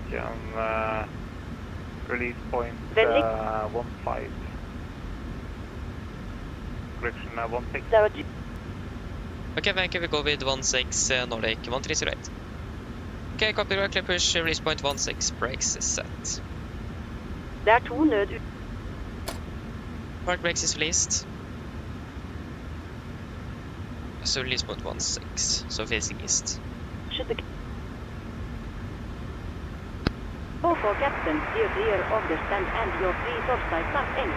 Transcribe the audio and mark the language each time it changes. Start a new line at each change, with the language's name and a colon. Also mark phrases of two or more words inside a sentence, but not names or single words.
English: can release point 15. Correction 16. Okay, Vancouver, go with 16 Nordic 1308. Okay, copy, clear push, release point 16, brakes is set.
Norwegian: Det er 2 nød...
English: Park brakes is released. So release point 16, so facing east. Should the... For captain, steer clear of the stand and your free topside start aim.